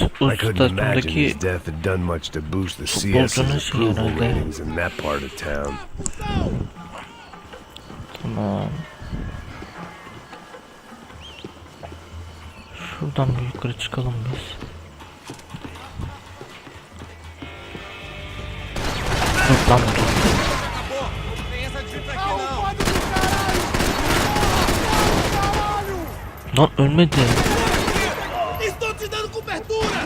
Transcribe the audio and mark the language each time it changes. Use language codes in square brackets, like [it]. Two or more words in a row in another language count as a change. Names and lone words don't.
[en] I couldn't imagine his death had done much to boost the CS's approval ratings in that part of town. [tr] Tamam. Şuradan bir yukarı çıkalım biz. Dur lan dur. Lan ölmedi. [pt] Estou te dando cobertura!